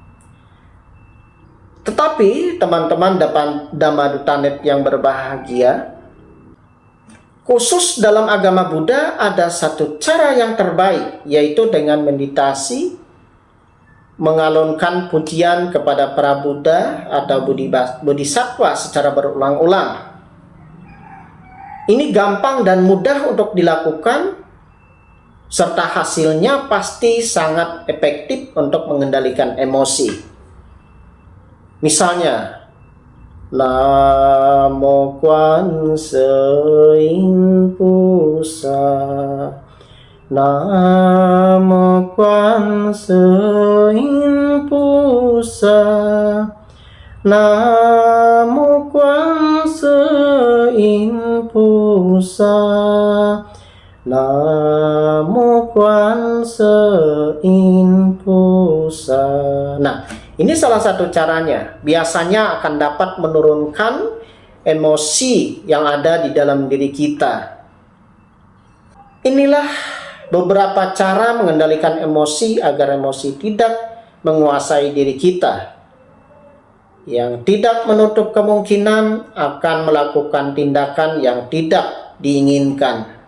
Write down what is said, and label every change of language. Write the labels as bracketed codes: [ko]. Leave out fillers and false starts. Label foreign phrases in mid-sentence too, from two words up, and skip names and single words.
[id] Tetapi teman-teman Dhammaduttanet yang berbahagia, khusus dalam agama Buddha ada satu cara yang terbaik, yaitu dengan meditasi, mengalunkan pujian kepada para Buddha atau Bodhisattva secara berulang-ulang. Ini gampang dan mudah untuk dilakukan, serta hasilnya pasti sangat efektif untuk mengendalikan emosi. Misalnya, [zh] 南无观世音菩萨，南无观世音菩萨，南无观世音菩萨，南无观世音菩萨. [id] Nah, ini salah satu caranya. Biasanya akan dapat menurunkan emosi yang ada di dalam diri kita. Inilah beberapa cara mengendalikan emosi agar emosi tidak menguasai diri kita, yang tidak menutup kemungkinan akan melakukan tindakan yang tidak diinginkan.